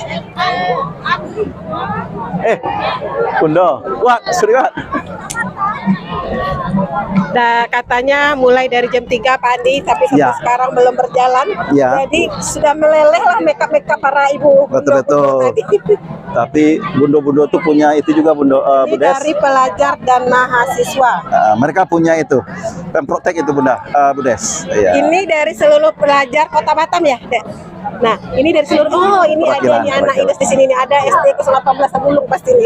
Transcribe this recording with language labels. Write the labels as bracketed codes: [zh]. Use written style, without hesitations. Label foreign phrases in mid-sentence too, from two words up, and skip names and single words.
[id] Bundo. Wah, serius. Katanya mulai dari jam 3 Pak Andi tapi sampai Ya. sekarang belum berjalan. Ya. Jadi sudah meleleh lah makeup para ibu. Betul-betul. Bundo-bundo tadi. Tapi Bundo-Bundo tuh punya itu juga Bundo Ini Bu Des. dari pelajar dan mahasiswa. Mereka punya itu. Pemprotek itu Bunda, Bu Des. Iya. Ini dari seluruh pelajar Kota Batam ya, Dek? Nah, ini dari seluruh, oh ini ada Perwakilan, nih anak perwakilan. IDES di sini nih, ada SD ke-18 Tabulung pasti nih.